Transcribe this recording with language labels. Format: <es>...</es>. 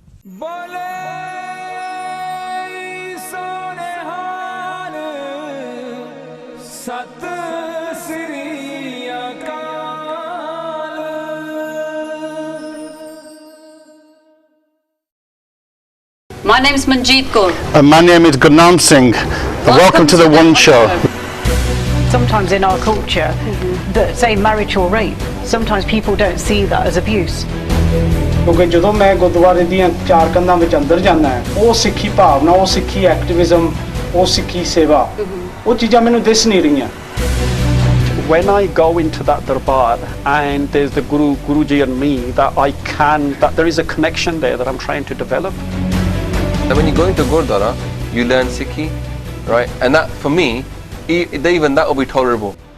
<en>My name is Manjeet Kaur. And my name is Gurnaam Singh. Welcome to the One Show. Sometimes in our culture, that say marriage or rape, sometimes people don't see that as abuse.</en> <pa>ਕਿਉਂਕਿ ਜਦੋਂ ਮੈਂ ਗੁਰਦੁਆਰੇ ਦੀਆਂ ਚਾਰ ਕੰਧਾਂ ਵਿੱਚ ਅੰਦਰ ਜਾਂਦਾ ਹੈ ਉਹ ਸਿੱਖੀ ਭਾਵਨਾ, ਉਹ ਸਿੱਖੀ ਐਕਟਿਵਿਜ਼ਮ, ਉਹ ਸਿੱਖੀ ਸੇਵਾ, ਉਹ ਚੀਜ਼ਾਂ ਮੈਨੂੰ ਦਿਸ ਨਹੀਂ ਰਹੀਆਂ।</pa> <en>When I go into that darbar and there's the Guruji and me, that there is a connection there that I'm trying to develop. And when you go into Gurdwara, you learn Sikhi, right? And that, for me, even that will be tolerable.</en>